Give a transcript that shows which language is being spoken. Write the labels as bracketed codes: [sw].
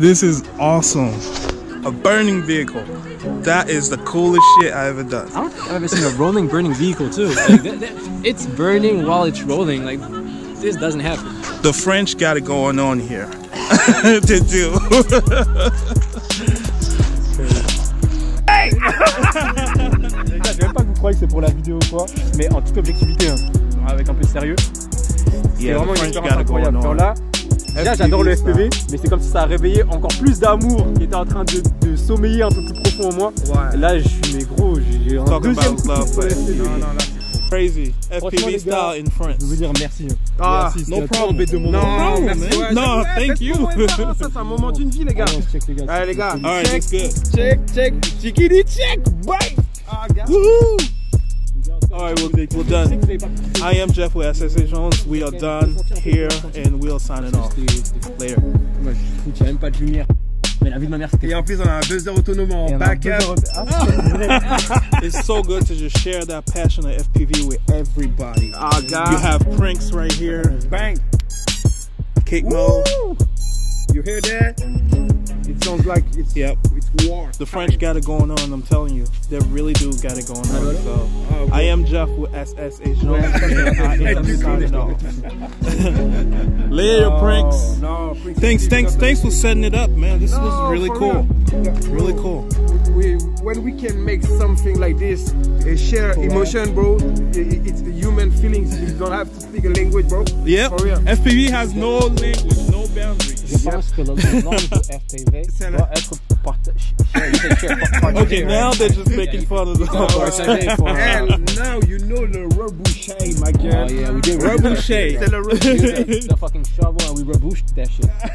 [en] This is awesome. A burning vehicle. That is the coolest shit I ever done. I don't think I've ever seen a rolling burning vehicle too. Like, it's burning while it's rolling. Like, this doesn't happen. The French got it going on here to do. [fr] Les gars, je vais même pas que vous croyez que c'est pour la vidéo ou quoi, mais en toute objectivité, hein, avec un peu de sérieux, c'est vraiment une expérience incroyable. Genre là, déjà j'adore le FPV, mais c'est comme si ça a réveillé encore plus d'amour qui était en train de sommeiller un peu plus profond en moi. Ouais. Là, je suis, mais gros, j'ai un deuxième coup de FPV. [en] Crazy. FPV style in France. [fr] Je veux dire merci. Ah, merci, [en] no problem. [fr] Non, merci. [en] No, thank you. [fr] Ça, c'est un moment d'une vie, les gars. Allez, les gars. [en] Alright, that's good. Check. Chickity check. Bye. Woohoo! Alright, we're done. I am Jeff with SSH Drones. We are done here and we are signing off. Later. [fr] Moi, je trouve qu'il n'y a même pas de lumière. Mais la vie de ma mère, c'était. Et en plus, on a un 2 heures autonome en backup. [en] It's so good to just share that passion of FPV with everybody. Oh, God. You have Prinx right here. Bang. Ketmo. You hear that? It sounds like it's, it's war. The French got it going on, I'm telling you. They really do got it going on. So I am Jeff with SSH Drones. I am signing off. Later, Prinx. No, Thanks for setting it up, man. This was really cool. Really cool. When we can make something like this, share emotion, bro. It's the human feelings. You don't have to speak a language, bro. Yeah. FPV has no language, no boundaries. [fr] Je pense que le nom de FPV doit être partagé. [en] Okay, now they're just making fun of the And now you know the rebouche, my girl. Oh yeah, we did [fr] rebouche. C'est le rebouche. [en] The fucking shovel and we rebouched that shit.